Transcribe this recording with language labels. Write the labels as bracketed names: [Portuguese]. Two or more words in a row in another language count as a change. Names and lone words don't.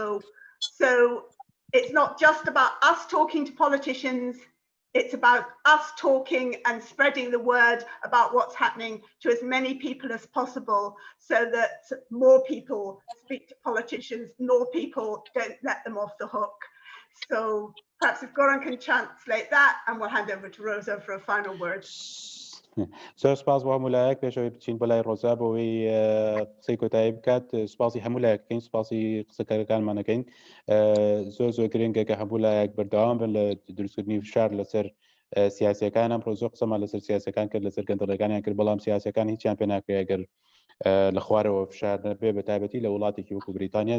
[English] So it's not just about us talking to politicians, it's about us talking and spreading the word about what's happening to as many people as possible, so that more people speak to politicians, more people don't let them off the hook. So perhaps if Goran can translate that, and we'll hand over to Rosa for a final word. [Central Kurdish] زۆر سپاس بۆ هەموو لایەک پێشەوەی بچین بۆ لای ڕۆزا بۆەوەی قسەی کۆتایی بکات. سپاسی هەموو لایەکەکەین، سپاسی قسەکارەکانمانەکەین. زۆر گرنگە کە هەموو لایەک بەردەوام بن لە دروستکردنی فشار لەسەر سیاسیەکان. ئەمڕۆ زۆر قسەمان لەسەر سیاسەکان کرد، لەسەر گەندەڵەکانیان کرد، بەڵام سیاسەکان هیچیان پێ ناکرێت ئەگەر لە خوارەوە فشار نەبێ، بە تایبەتی لە وڵاتێکی وەکو بریتانیا.